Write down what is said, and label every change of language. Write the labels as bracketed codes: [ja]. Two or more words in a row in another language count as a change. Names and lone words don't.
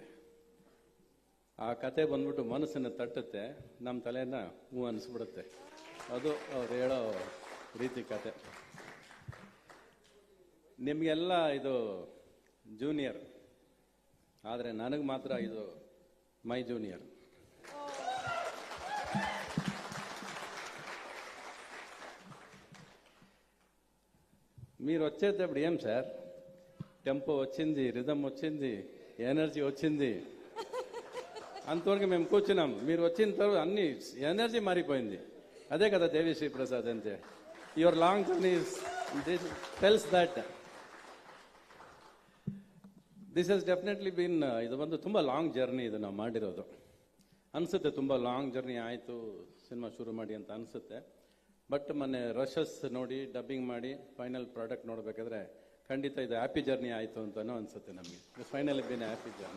[kn] ಆ ಕತೆ ಬಂದ್ಬಿಟ್ಟು ಮನಸ್ಸನ್ನು ತಟ್ಟುತ್ತೆ, ನಮ್ಮ ತಲೆಯನ್ನ ಹೂ ಅನಿಸ್ಬಿಡುತ್ತೆ. ಅದು ಅವ್ರು ಹೇಳೋ ರೀತಿ ಕತೆ. ನಿಮಗೆಲ್ಲ ಇದು ಜೂನಿಯರ್, ಆದರೆ ನನಗೆ ಮಾತ್ರ ಇದು [en] my junior. [te] మీరు వచ్చేటప్పుడు ఏం సార్, టెంపో వచ్చింది, రిథం వచ్చింది, ఎనర్జీ వచ్చింది, అంతవరకు మేము కూర్చున్నాం. మీరు వచ్చిన తర్వాత అన్ని ఎనర్జీ మారిపోయింది. అదే కదా దేవిశ్రీ ప్రసాద్ అంటే. [en] your long journey tells that this has definitely been, [kn] ಇದು ಒಂದು ತುಂಬ [en] long journey [kn] ಇದು ನಾವು ಮಾಡಿರೋದು. ಅನಿಸುತ್ತೆ ತುಂಬ [en] long journey [kn] ಆಯಿತು ಸಿನಿಮಾ ಶುರು ಮಾಡಿ ಅಂತ ಅನಿಸುತ್ತೆ. ಬಟ್ ಮೊನ್ನೆ ರಶಸ್ ನೋಡಿ ಡಬ್ಬಿಂಗ್ ಮಾಡಿ [en] final product [kn] ನೋಡಬೇಕಾದ್ರೆ ಖಂಡಿತ ಇದು [en] happy journey [kn] ಆಯಿತು ಅಂತಲೂ ಅನಿಸುತ್ತೆ ನಮಗೆ. [en] final been happy journey.